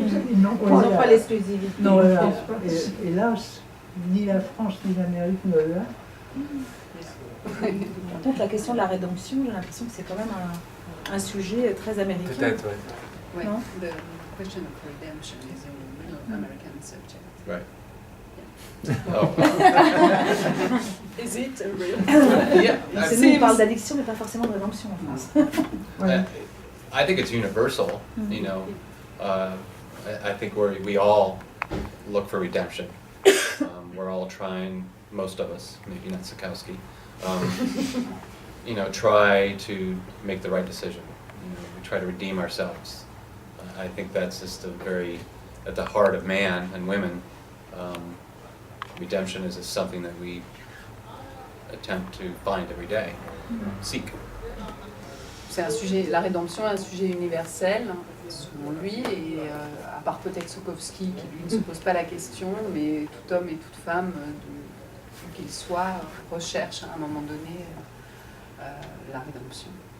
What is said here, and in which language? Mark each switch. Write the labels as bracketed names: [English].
[French] Ils n'ont pas l'exclusivité. Non, hélas, ni la France ni l'Amérique ne l'a. Par contre, la question de la rédemption, j'ai l'impression que c'est quand même un sujet très américain. Peut-être, oui. Oui, Non? [English] the question of redemption is a real American subject. Right. Oh. Is it a real? Yeah, [French] Parce que nous, on parle d'addiction, mais pas forcément de rédemption en France. [English] I think it's universal. You know, I think we all look for redemption. We're all trying, most of us, maybe not Sikowski, you know, try to make the right decision. You know, we try to redeem ourselves. I think that's just at the heart of man and women. Redemption is something that we attempt to find every day, seek. [French] C'est un sujet, la rédemption est un sujet universel, selon lui, et à part peut-être Sokovsky, qui lui ne se pose pas la question, mais tout homme et toute femme, où qu'il soit, recherche à un moment donné la rédemption.